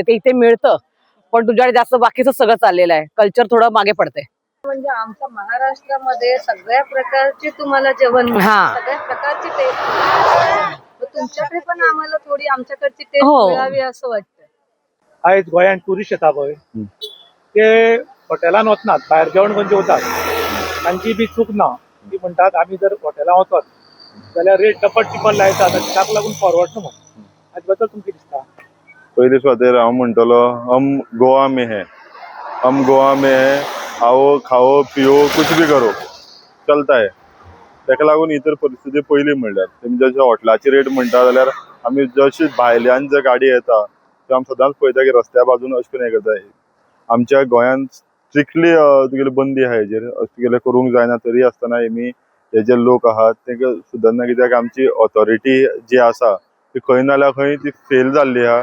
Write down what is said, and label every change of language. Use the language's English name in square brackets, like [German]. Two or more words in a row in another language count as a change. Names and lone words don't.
[Marathi] ते इथे मिळतं पण तुझ्याकडे जास्त बाकीचं सगळं चाललेलं आहे. कल्चर थोडं मागे पडते. म्हणजे आमच्या महाराष्ट्रामध्ये सगळ्या प्रकारचे तुम्हाला जेवण मिळेल. हा. सगळ्या प्रकारची टेस्ट तुमच्याकडे पण आम्हाला थोडी आमच्याकडची टेस्ट हो. मिळावी असं वाटतं. [Konkani] आयज गोंयान टुरिस्ट येता पळय, ते हॉटेलान वचनात, भायर जेवण करून जेवतात. तांची बी चूक ना. ती म्हणटात आमी जर हॉटेलां वचत जाल्यार रेट डबल टिबल लायतात आनी ताका लागून परवडना म्हणून. हाचे बद्दल तुमकां कितें दिसता? पहले सुवातेर हांव म्हणटलो [Hindi] हम गोवा में है, हम गोवा में है. आओ खाओ पिओ कुछ भी करो चलता है. [Konkani] ताका लागून इतर परिस्थिती पयली म्हणल्यार तेमी जशे हॉटेलाची रेट म्हणटा जाल्यार आमी जशी भायल्यान जर गाडी येता त्यो आमी सदांच पळयता की रस्त्या बाजून अशें करून हें करता. आमच्या गोंयांत स्ट्रिक्टली तुगेली बंदी आहा हेजेर. अशें तुगेलें करूंक जायना. तरी आसतना आमी हे जे लोक आहात तांकां सुदारना, कित्याक आमची ऑथॉरिटी जी आसा ती खंय ना जाल्यार खंय ती फेल जाल्ली आहा.